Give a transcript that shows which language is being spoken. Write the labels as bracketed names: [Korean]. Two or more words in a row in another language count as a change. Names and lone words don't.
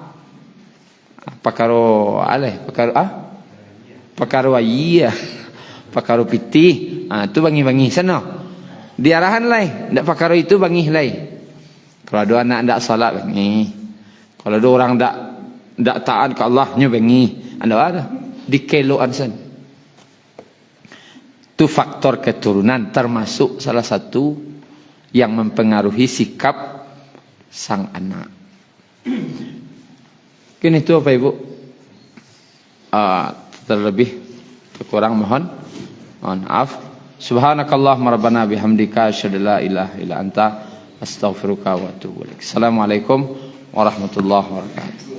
[Minangkabau] Pakaro ale, pakaro ayia. Pakaro piti. Itu bangih-bangih sana. Diarahan lah, ndak pakaro itu bangih lah. Kalau ada anak ndak salat bangih. Kalau ada orang ndak taat ke Allah nya bangih. Ada dikeloan sana. [Indonesian] Itu faktor keturunan termasuk salah satu yang mempengaruhi sikap sang anak. Kini itu apa Ibu? Terlebih kurang mohon maaf. [Arabic] سبحانك اللهم ربنا وبحمدك أشهد أن لا إله إلا أنت أستغفرك وأتوب إليك. السلام عليكم ورحمة الله وبركاته.